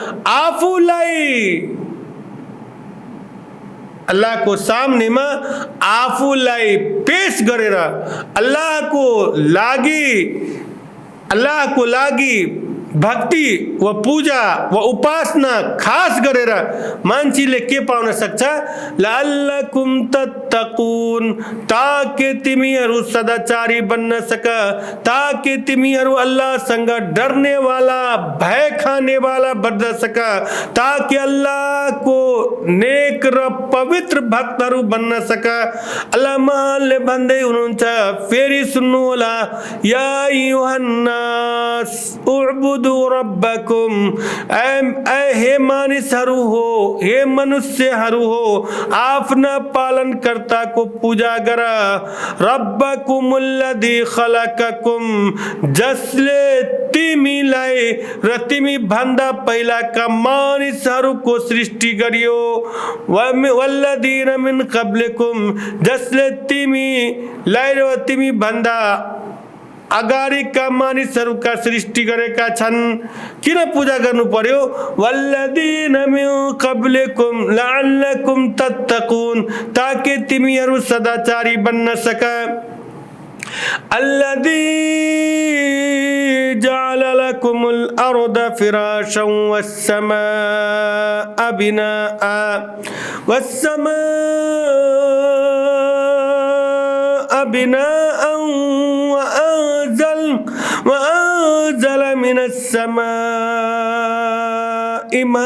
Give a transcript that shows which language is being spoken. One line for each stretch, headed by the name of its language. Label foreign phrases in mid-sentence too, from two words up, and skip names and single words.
Nepali: आफूलाई पेश गरेर, अल्लाहको लागि भक्ति व पूजा व उपासना खास गरेर मान्छेले के पाउन सक्छ?
Arabic: لعلكم تتقون,
Nepali: ताकि तिमीहरू सदाचारी बन्न सक, ताकि तिमीहरू अल्लाहसँग
Hindi: डरने वाला,
Nepali: भय खाने वाला बन्न सक, ताकि अल्लाहको नेक र पवित्र भक्तहरू बन्न सक। अल्लाह महानले भन्दै हुनुहुन्छ, फेरि सुन्नु होला,
Arabic: يا أيها الناس اعبدوا ربكم,
Nepali: हे मानिसहरू हो, हे मनुष्यहरू हो, आफ्ना पालनकर्ताको पूजा गर।
Arabic: ربكم الذي خلقكم,
Nepali: जसले तिमीलाई र तिमी भन्दा पहिलाका मानिसहरूको सृष्टि गरियो।
Arabic: والذين من قبلكم,
Nepali: जसले तिमीलाई र तिमी भन्दा अगाडिका मानिसहरूका सृष्टि गरेका छन्। किन पूजा गर्नु पर्यो?
Arabic: والذين من قبلكم لعلكم تتقون,
Nepali: ताकि तिमीहरू सदाचारी बन्न सक।
Arabic: الذي جعل لكم الأرض فراشا والسماء بناء وأنزل من السماء